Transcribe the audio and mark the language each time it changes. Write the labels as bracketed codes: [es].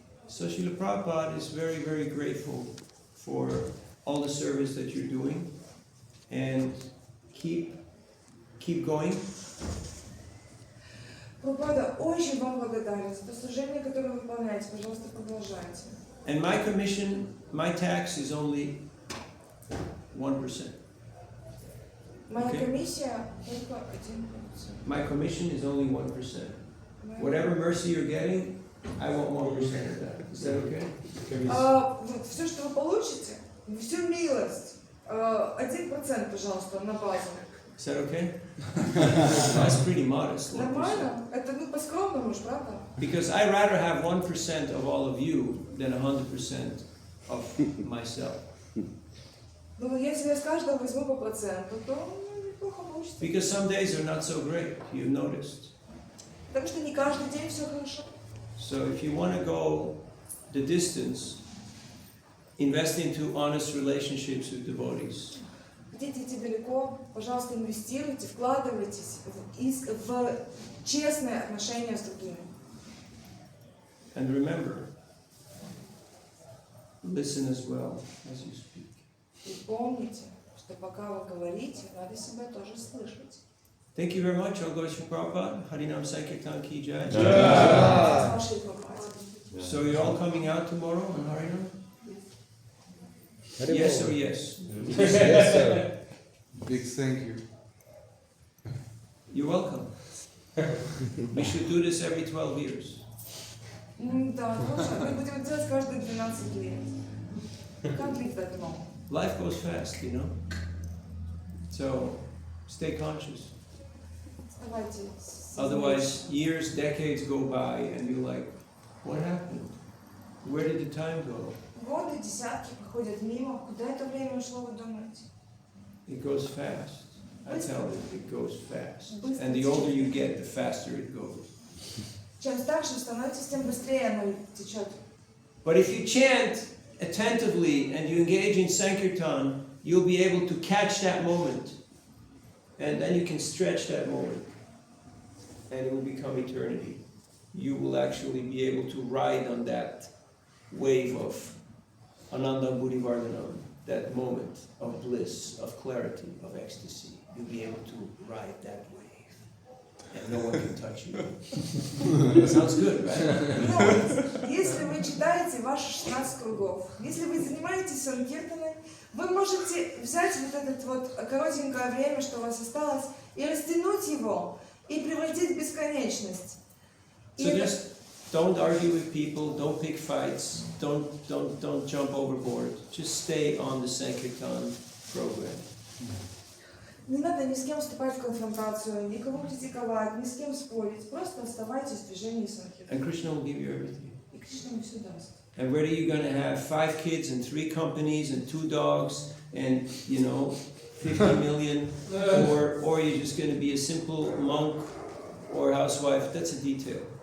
[en] So Srila Prabhupada is very, very grateful for all the service that you're doing, and keep going. [ru] Прабхупада очень вам благодарен за то служение, которое вы выполняете. Пожалуйста, продолжайте. [en] And my commission, my tax is only 1%. [ru] Моя [en] Okay. [ru] комиссия только 1%. [en] My commission is only 1%. Whatever mercy you're getting, I want 1% of that. Is that okay? [ru] Все, что вы получите, всю милость, 1%, пожалуйста, на базу. [en] Is that okay? That's pretty modest. 1%. [ru] Нормально? Это по-скромному, правда? [en] Because I'd rather have 1% of all of you than 100% of myself. [ru] Ну, если я с каждого возьму по проценту, то неплохо получится. [en] Because some days are not so great, you've noticed. [ru] Потому что не каждый день все хорошо. [en] So if you want to go the distance, invest into honest relationships with devotees. [ru] Хотите идти далеко, пожалуйста, инвестируйте, вкладывайтесь в честные отношения с другими. [en] And remember, listen as well as you speak. [ru] И помните, что пока вы говорите, надо себя тоже слышать. [en] Thank you very much, All Glories to Prabhupada. Harinam Sankirtan Ki Jai. [ru] С вашей помощью. [en] So you're all coming out tomorrow on Harinam? Yes or yes? Yes, sir. Big thank you. You're welcome. We should do this every 12 years. [ru] Да, хорошо. Мы будем делать каждые 12 лет. [en] Can't leave that long. Life goes fast, you know? So stay conscious. [ru] Оставайтесь. [en] Otherwise, years, decades go by and you're like, what happened? Where did the time go? [ru] Годы, десятки проходят мимо. Куда это время ушло, вы думаете? [en] It goes fast. I tell you, it goes fast. [ru] Быстро [en] And the older [ru] течет. [en] you get, the faster it goes. [ru] Чем старше вы становитесь, тем быстрее оно течет. [en] But if you chant attentively and you engage in Sankirtan, you'll be able to catch that moment. And then you can stretch that moment. And it will become eternity. You will actually be able to ride on that wave of Ananda Buddhivardhanam, that moment of bliss, of clarity, of ecstasy. You'll be able to ride that wave. And no one can touch you. Sounds good, right? [ru] Но если вы читаете ваши 16 кругов, если вы занимаетесь санкиртаной, вы можете взять вот это вот коротенькое время, что у вас осталось, и растянуть его, и превратить в бесконечность. И [en] So [ru] это- [en] just don't argue with people, don't pick fights, don't jump overboard. Just stay on the Sankirtan program. [ru] Не надо ни с кем вступать в конфронтацию, никого критиковать, ни с кем спорить. Просто оставайтесь в движении санкиртаны. [en] And Krishna will give you everything. [ru] И Кришна вам все даст. [en] And whether you're going to have 5 kids and 3 companies and 2 dogs and, 50 million, or you're just going to be a simple monk or housewife, that's a detail.